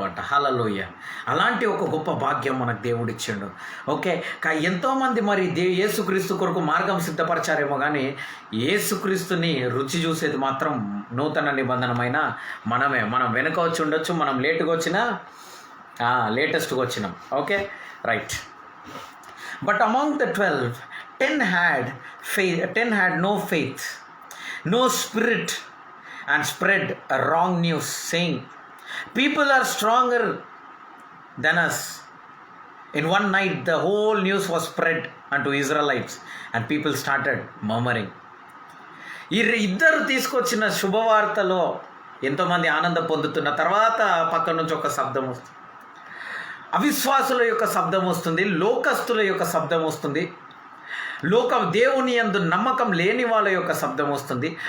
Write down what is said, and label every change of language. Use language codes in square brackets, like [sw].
[te] హల్లెలూయా. అలాంటి ఒక గొప్ప భాగ్యం మనకు దేవుడు ఇచ్చిండు. ఓకే, ఎంతోమంది మరి యేసుక్రీస్తు కొరకు మార్గం సిద్ధపరచారేమో, కానీ యేసుక్రీస్తుని రుచి చూసేది మాత్రం నూతన నిబంధనమైన మనమే. మనం వెనుక వచ్చి ఉండొచ్చు, మనం లేటుగా వచ్చినా లేటెస్ట్గా వచ్చినాం. [en] Okay, right. But among the 12, 10 had no faith, no spirit, and spread a wrong news, saying, people are stronger than us. In one night the whole news was spread unto Israelites, and people started murmuring. [te] ఇద్దరు తీసుకొచ్చిన శుభవార్తలో ఎంతోమంది ఆనందం పొందుతున్న తర్వాత పక్క నుంచి ఒక శబ్దం వస్తుంది. అవిశ్వాసుల యొక్క శబ్దం వస్తుంది, లోకస్తుల యొక్క శబ్దం వస్తుంది, దేవుని యందు నమ్మకం లేని వాళ్ళ యొక్క శబ్దం వస్తుంది.